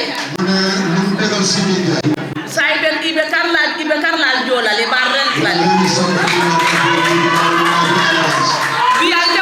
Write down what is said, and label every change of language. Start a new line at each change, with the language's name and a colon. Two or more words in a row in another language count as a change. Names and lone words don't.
Wolof: mune lu tegal Sidi Ndiaye
Mandingo: sai ben ibe karla jola le barren la bi